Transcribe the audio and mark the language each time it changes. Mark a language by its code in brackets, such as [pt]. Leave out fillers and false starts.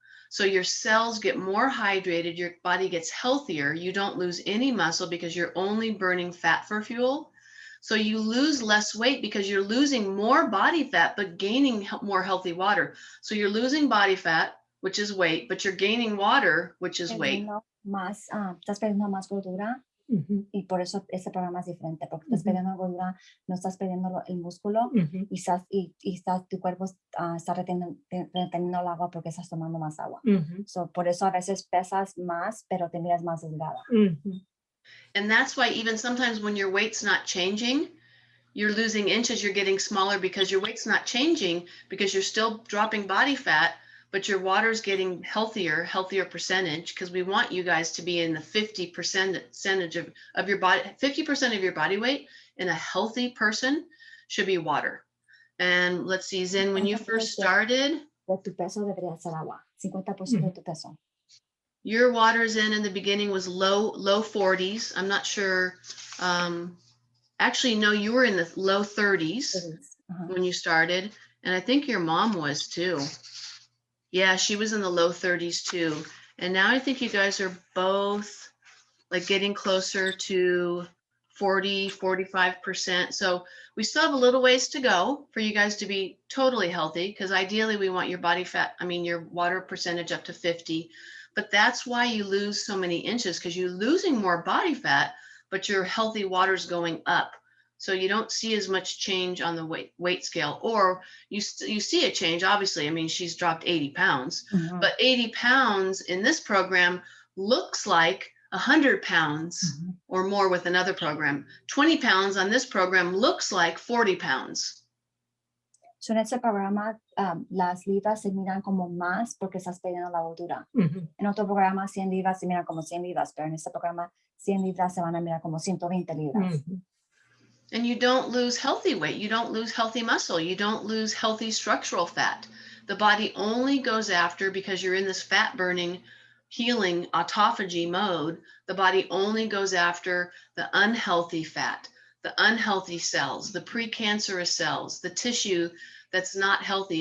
[en] So your cells get more hydrated, your body gets healthier. You don't lose any muscle because you're only burning fat for fuel. So you lose less weight because you're losing more body fat, but gaining more healthy water. So you're losing body fat, which is weight, but you're gaining water, which is weight. [es] Estás perdiendo más gordura. Y por eso este programa es diferente, porque estás perdiendo gordura, no estás perdiendo el músculo y tu cuerpo está reteniendo el agua porque estás tomando más agua. So, por eso a veces pesas más, pero te miras más delgada. [en] And that's why even sometimes when your weight's not changing, you're losing inches, you're getting smaller because your weight's not changing because you're still dropping body fat, but your water's getting healthier percentage, because we want you guys to be in the 50% of your body, 50% of your body weight in a healthy person should be water. And let's see, Zen, when you first started, [es] tu peso debería ser agua, 50% de tu peso. [en] Your waters in the beginning was low 40s. I'm not sure. Actually, no, you were in the low 30s when you started. And I think your mom was too. Yeah, she was in the low 30s too. And now I think you guys are both like getting closer to 40-45%. So we still have a little ways to go for you guys to be totally healthy, because ideally we want your body fat, your water percentage up to 50. But that's why you lose so many inches, because you're losing more body fat, but your healthy water's going up. So you don't see as much change on the weight scale, or you see a change, obviously. She's dropped 80 pounds, but 80 pounds in this program looks like 100 pounds or more with another program. 20 pounds on this program looks like 40 pounds. [es] So en este programa, las libras se miran como más porque estás perdiendo la gordura. En otro programa, 100 libras se miran como 100 libras, pero en este programa, 100 libras se van a mirar como 120 libras. [en] And you don't lose healthy weight. You don't lose healthy muscle. You don't lose healthy structural fat. The body only goes after, because you're in this fat burning, healing autophagy mode, the body only goes after the unhealthy fat, the unhealthy cells, the precancerous cells, the tissue that's not healthy.